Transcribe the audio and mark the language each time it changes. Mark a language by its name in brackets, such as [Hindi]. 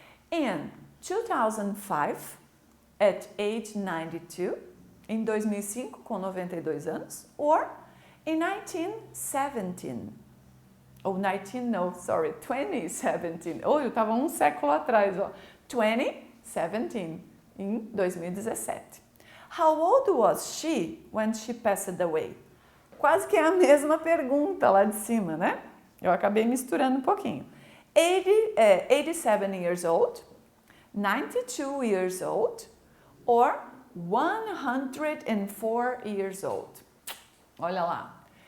[English] In 2005, at age 92, [Portuguese] em 2005, com 92 anos. [English] Or in 2017, [Portuguese] ou 2017. Oh, eu estava um século atrás, ó. 2017, em 2017. [English] How old was she when she passed away? [Portuguese] Quase que é a mesma pergunta lá de cima, né? Eu acabei misturando um pouquinho. [English] 87 years old, 92 years old, or 104 years old. [Portuguese] Olha lá.